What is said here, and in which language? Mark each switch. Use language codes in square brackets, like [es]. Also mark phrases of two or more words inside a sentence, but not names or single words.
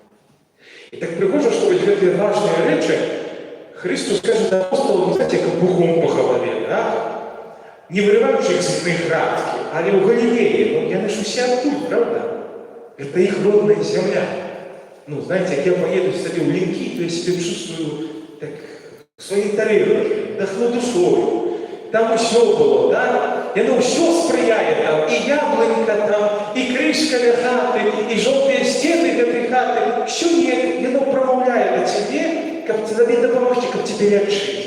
[be] І так прыгожа, што вось гэтыя важныя рэчы Христос кажа да апосталаў, знаце, як бухом па галаве, так? Не вырываючы іх з іх градкі, але ў Галілеі, яны ж усе адтуль, правда? Это іх родная зямля. Знаете, як я поеду сабе ў Ленкі, [ru] то я себе чувствую так, [be] сваёй тарелкі, дахну душою. Там усё было, да? Яно ўсё спрыяе там, і яблонька там, і крышка ля хаты, і жоўтыя сцены гэтай хаты. Усё яно прамаўляе да цябе, каб тебе дапамогчы, каб тебе лячыць.